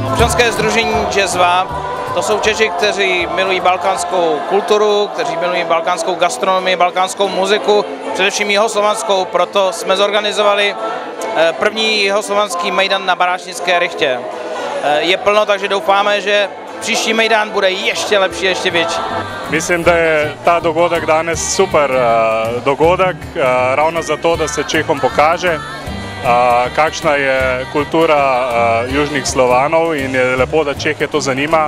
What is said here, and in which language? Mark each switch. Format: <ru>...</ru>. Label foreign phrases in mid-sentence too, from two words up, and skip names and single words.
<cs>Československé sdružení Jazva. To jsou Češi, kteří milují balkánskou kulturu, kteří milují balkánskou gastronomii, balkánskou muziku, především jihoslovanskou, proto jsme zorganizovali první jihoslovanský mejdan na Baráčnické Rychtě. Je plno, takže doufáme, že příští mejdan bude ještě lepší, ještě větší.</cs> <sl>Mislim, da je ta dogodek danes super dogodek, ravno zato, da se Čehom pokaže, kakšna je kultura južnih Slovanov in je lepo, da Čehe to zanima.</sl>